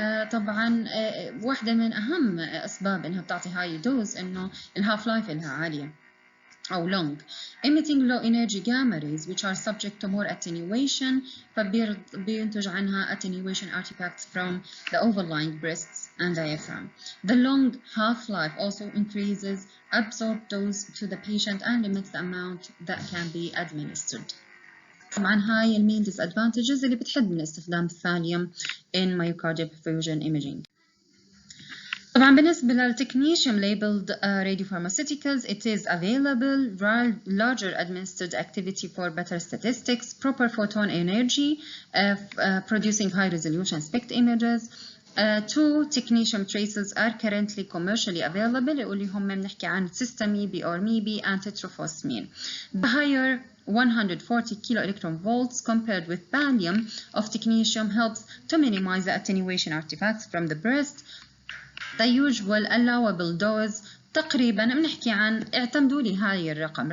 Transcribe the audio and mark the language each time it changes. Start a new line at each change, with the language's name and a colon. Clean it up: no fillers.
Arabic: طبعا واحدة من أهم أسباب إنها بتعطي هاي دوز إنه الهاف لايف إلها عالية أو long.
English: Emitting low energy gamma rays which are subject to more attenuation
Arabic: فبينتج عنها
English: attenuation artifacts from the overlying breasts and diaphragm. The long half-life also increases absorbed dose to the patient and limits the amount that can be administered.
Arabic: طبعا هاي المين disadvantages اللي بتحد من استخدام الثاليوم
English: in myocardial perfusion imaging.
Arabic: طبعا بالنسبة للتكنيشيوم
English: labeled radiopharmaceuticals, it is available, larger administered activity for better statistics, proper photon energy, producing high resolution SPECT images. Two technetium traces are currently commercially available
Arabic: اللي هم بنحكي عن
English: Systemi, Ormibi and Tetrofosmin. The higher 140 kiloelectron volts compared with thallium of technetium helps to minimize the attenuation artifacts from the breast. The usual allowable dose
Arabic: تقريبا بنحكي عن اعتمدوا لي هاي الرقم.